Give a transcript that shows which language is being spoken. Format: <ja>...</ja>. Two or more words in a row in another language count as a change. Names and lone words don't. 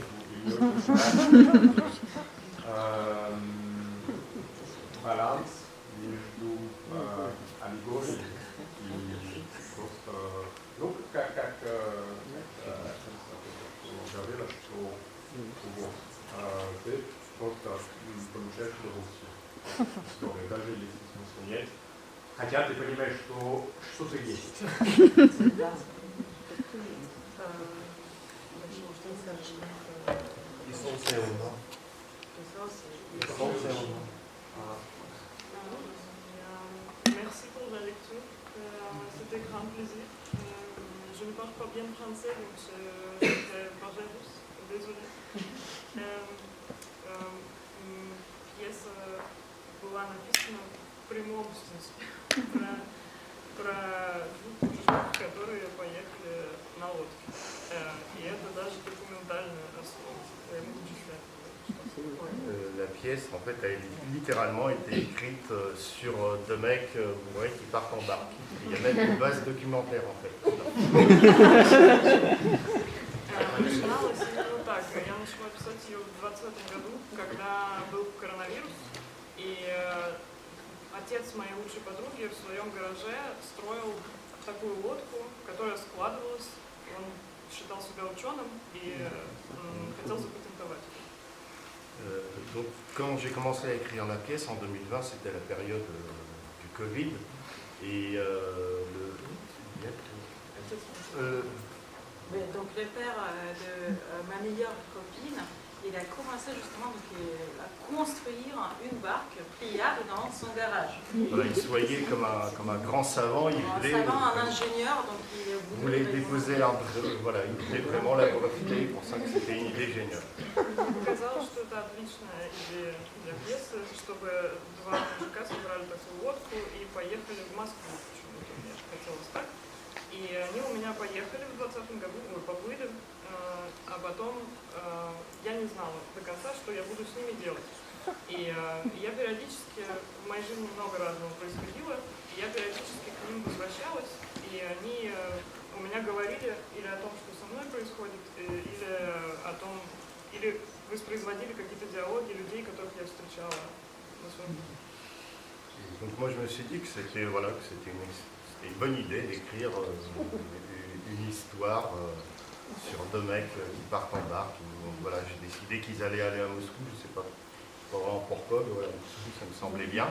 <ru>И очень баланс между аллегорией и просто, ну, как говорила, что вот, ты просто получаешь удовольствие. История, даже если смысла нет. Хотя ты понимаешь, что что-то есть. Ils sont séono.</ru> <fr>Merci pour la lecture. C'était grand plaisir. Je ne parle pas bien français, donc je parle russe. Désolée.</fr> <ru>Пьеса была написана в прямом смысле про двух мужиков, которые поехали на лодке. И это даже документальная основа.</ru> <fr>La pièce, en fait, a littéralement été écrite sur deux mecs bourrés qui partent en barque. Il y a même une base documentaire, en fait.</fr> <ru>Начиналось именно так. Я начала писать ее в 2020 году, когда был коронавирус, и отец моей лучшей подруги в своем гараже строил такую лодку, которая складывалась. Он считал себя ученым и хотел запатентовать.</ru> <fr>Donc, quand j'ai commencé à écrire la pièce en 2020, c'était la période du Covid. Et Donc le père de ma meilleure copine, il a commencé justement à construire une barque pliable dans son garage. Voilà, il se voyait comme un grand savant. Il voulait, un ingénieur, donc il voulait déposer voilà, il voulait vraiment la breveter, pour ça que c'était une idée géniale.</fr> <ru>Казалось, что это отличная идея для пьесы, чтобы два мужика собрали такую лодку и поехали в Москву. Почему-то мне хотелось так. И они у меня поехали в 2020 году, поплыли, а потом я не знала до конца, что я буду с ними делать. И я периодически, в моей жизни много разного происходило, и я периодически к ним возвращалась, и они у меня говорили или о том, что со мной происходит, или о том, или воспроизводили какие-то диалоги людей, которых я встречала на своем пути.</ru> <fr>Donc moi je me suis dit que c'était une bonne idée d'écrire une histoire sur deux mecs qui partent en barque. Donc voilà, j'ai décidé qu'ils allaient aller à Moscou, je ne sais pas vraiment pourquoi, mais voilà, Moscou ça me semblait bien.</fr>